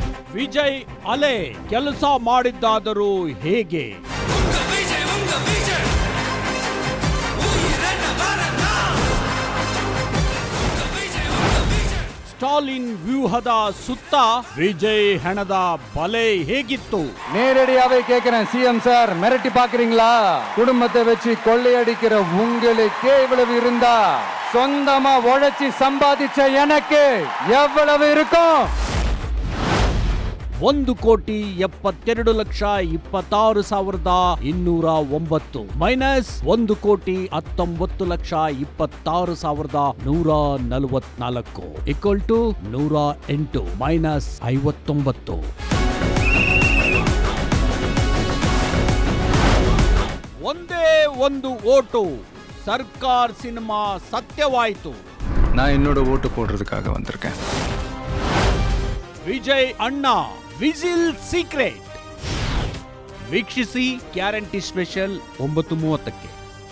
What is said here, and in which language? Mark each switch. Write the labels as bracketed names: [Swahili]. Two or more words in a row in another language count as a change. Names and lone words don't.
[Kannada] ವಿಜಯ್ ಅಲೆ ಕೆಲಸ ಮಾಡಿದ್ದಾದರೂ ಹೇಗೆ? ಸ್ಟಾಲಿನ್ ವ್ಯೂಹದ ಸುತ್ತ விஜய் ಹೆಣದ ಬಲೆ ಹೇಗಿತ್ತು? [Tamil] நேரடியாவே கேக்குறேன் சிஎம் சார், மிரட்டி பாக்குறீங்களா? குடும்பத்தை வச்சு கொள்ளையடிக்கிற உங்களுக்கே இவ்வளவு இருந்தா சொந்தமா உழைச்சி சம்பாதிச்ச எனக்கு எவ்வளவு இருக்கும்? [Kannada] 1,72,26,209 ಮೈನಸ್ 1,19,26,144 [English] equal to [Kannada] 108 ಮೈನಸ್ 59. ಒಂದೇ ಒಂದು ಓಟು. ಸರ್ಕಾರ್ ಸಿನಿಮಾ ಸತ್ಯವಾಯಿತು. [Tamil] நான் என்னோட ஓட்டு போடுறதுக்காக வந்திருக்கேன். [Kannada] ವಿಜಯ್ ಅಣ್ಣ ವಿಜಿಲ್ ಸೀಕ್ರೆಟ್ ವೀಕ್ಷಿಸಿ [English] guarantee special [Kannada] 9:30ಕ್ಕೆ.